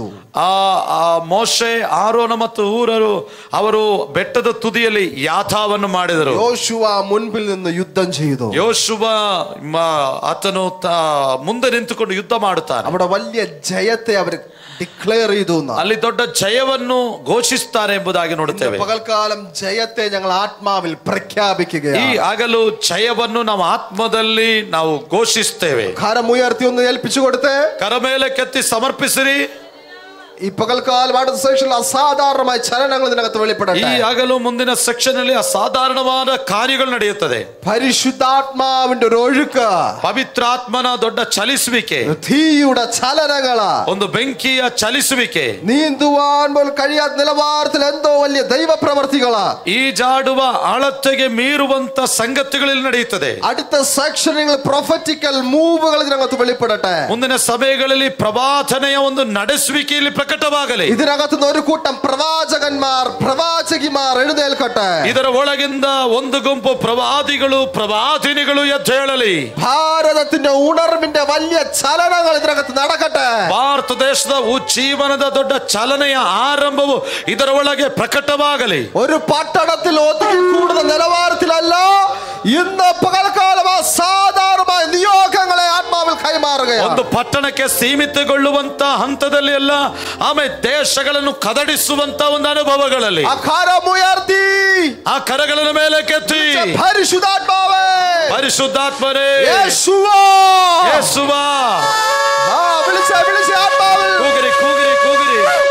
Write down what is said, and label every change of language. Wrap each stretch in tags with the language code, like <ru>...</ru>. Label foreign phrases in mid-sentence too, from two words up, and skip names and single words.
<kn>ಆ ಮೋಶೆ, ಆರೋನ ಮತ್ತು ಹೂರರು ಅವರು ಬೆಟ್ಟದ ತುದಿಯಲ್ಲಿ ಯಾಥಾವನ್ನು ಮಾಡಿದರು.</kn> <ml>യോശുവ മുൻപിൽ നിന്ന് യുദ്ധം ചെയ്തു.</ml> <kn>ಯೋಶುವ ಆತನು ಮುಂದೆ ನಿಂತುಕೊಂಡು ಯುದ್ಧ ಮಾಡುತ್ತಾನೆ.</kn> <ml>അവിടെ വലിയ ജയത്തെ അവർ ഡിക്ലെയർ ചെയ്തു.</ml> <kn>ಅಲ್ಲಿ ದೊಡ್ಡ ಜಯವನ್ನು ಘೋಷಿಸುತ್ತಾರೆ ಎಂಬುದಾಗಿ ನೋಡುತ್ತೇವೆ.</kn> <ml>പകൽക്കാലം ജയത്തെ ഞങ്ങൾ ആത്മാവിൽ പ്രഖ്യാപിക്കുകയാണ്.</ml> <kn>ಈ ಹಗಲು ಜಯವನ್ನು ನಾವು ಆತ್ಮದಲ್ಲಿ ನಾವು ಘೋಷಿಸ್ತೇವೆ.</kn> <ml>കരം ഉയർത്തി ഒന്ന് ഏൽപ്പിച്ചു കൊടുത്തേ.</ml> <kn>ಕರ ಮೇಲೆ ಕೆತ್ತಿ ಸಮರ್ಪಿಸಿರಿ.</kn> <ml>ഈ പകൽക്കാലം അടുത്ത സെക്ഷനിൽ അസാധാരണമായ ചലനങ്ങൾ ഇതിനകത്ത് വെളിപ്പെടട്ടെ.</ml> <kn>ಈ ಹಗಲು ಮುಂದಿನ ಸೆಕ್ಷನ್ ಅಲ್ಲಿ ಅಸಾಧಾರಣವಾದ ಕಾರ್ಯಗಳು ನಡೆಯುತ್ತದೆ.</kn> <ml>പരിശുദ്ധാത്മാവിന്റെ ഒരു ഒഴുക്ക്,</ml> <kn>ಪವಿತ್ರಾತ್ಮನ ದೊಡ್ಡ ಚಲಿಸುವಿಕೆ,</kn> <ml>തീയുടെ ചലനങ്ങൾ,</ml> <kn>ಒಂದು ಬೆಂಕಿಯ ಚಲಿಸುವಿಕೆ,</kn> <ml>നീന്തുവാൻ പോലും കഴിയാത്ത നിലവാരത്തിൽ എന്തോ വലിയ ദൈവപ്രവർത്തികള്</ml> <kn>ಈ ಜಾಡುವ ಆಳತೆಗೆ ಮೀರುವಂತ ಸಂಗತಿಗಳಲ್ಲಿ ನಡೆಯುತ್ತದೆ.</kn> <ml>അടുത്ത സെക്ഷനുകൾ</ml> <en>prophetical moves</en> <ml>ഇതിനകത്ത് വെളിപ്പെടട്ടെ.</ml> <kn>ಮುಂದಿನ ಸಭೆಗಳಲ್ಲಿ ಪ್ರವಾದನೆಯ ಒಂದು ನಡೆಸುವಿಕೆಯಲ್ಲಿ ಪ್ರಕಟವಾಗಲಿ.</kn> <ml>ഇതിനകത്ത് ഒരു കൂട്ടം പ്രവാചകന്മാർ പ്രവാചകിമാർ എഴുന്നേൽക്കട്ടെ.</ml> <kn>ಇದರ ಒಳಗಿಂದ ಒಂದು ಗುಂಪು ಪ್ರವಾದಿಗಳು ಪ್ರವಾದಿನಿಗಳು ಎದ್ದೇಳಲಿ.</kn> <ml>ഭാരതത്തിന്റെ ഉണർവിന്റെ വലിയ ചലനങ്ങൾ ഇതിനകത്ത് നടക്കട്ടെ.</ml> <kn>ಭಾರತ ದೇಶದ ಉಜ್ಜೀವನದ ದೊಡ್ಡ ಚಲನೆಯ ಆರಂಭವು ಇದರ ಒಳಗೆ ಪ್ರಕಟವಾಗಲಿ.</kn> <ml>ഒരു പട്ടണത്തിൽ ഒതുങ്ങി കൂടുന്ന നിലവാരത്തിലല്ല, ഇന്ന് പകൽക്കാലം അസാധാരണമായ നിയോഗങ്ങളെ ആത്മാവിൽ കൈമാറുകയാണ്.</ml> <kn>ಒಂದು ಪಟ್ಟಣಕ್ಕೆ ಸೀಮಿತಗೊಳ್ಳುವಂತ ಹಂತದಲ್ಲಿ ಅಲ್ಲ, ಆಮೇಲೆ ದೇಶಗಳನ್ನು ಕದಡಿಸುವಂತ ಒಂದು ಅನುಭವಗಳಲ್ಲಿ ಆ ಕರಗಳ ಮೇಲೆ ಕೆತ್ತಿ</kn> <ml>പരിശുദ്ധാത്മാവേ,</ml> <kn>ಪರಿಶುದ್ಧಾತ್ಮರೇ,</kn> <ml>യേശുവാ,</ml> <kn>ಯೇಸುವಾ,</kn> <ml>വിളിച്ച ആത്മാവിൽ</ml> <kn>ಕೂಗಿರಿ ಕೂಗಿರಿ ಕೂಗಿರಿ.</kn>